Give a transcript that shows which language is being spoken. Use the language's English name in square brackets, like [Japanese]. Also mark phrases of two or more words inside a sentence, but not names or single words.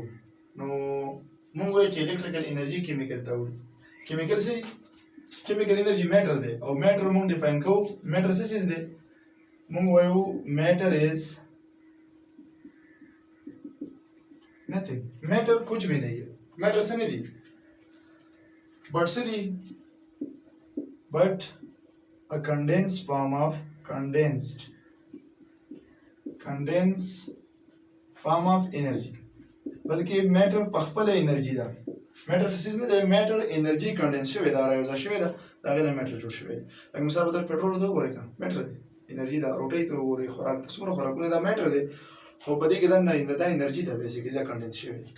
[Pashto] نو مونږ وایو چې [English] electrical energy [Pashto] کیمیکل ته وړي. کیمیکل څه دي؟ [English] chemical energy matter [Pashto] دی او میټر مونږ ډیفاین کوو. میټر څه چیز دی؟ مونږ وایو [English] matter is nothing. [Urdu] میټر کچھ بھی نہیں ہے. [Pashto] میټر څه نه دي بٹ څه دي؟ [English] بٹ a condensed form of energy. [Pashto] بلکې میټر په خپله انرژي ده. میټر څه څیز نه دی، میټر انرژي کنډنس شوې ده، راوځه شوې ده، د هغې نه میټر جوړ شوی دی. لکه مثال په طور پټرول ته وګورئ، که میټر دی، انرژي ده. روټۍ ته وګورئ، خوراک ته څومره خوراکونه دا میټر دی، خو په دې کې دا انرژي ده، بیسیکلي دا کنډنس شوې ده.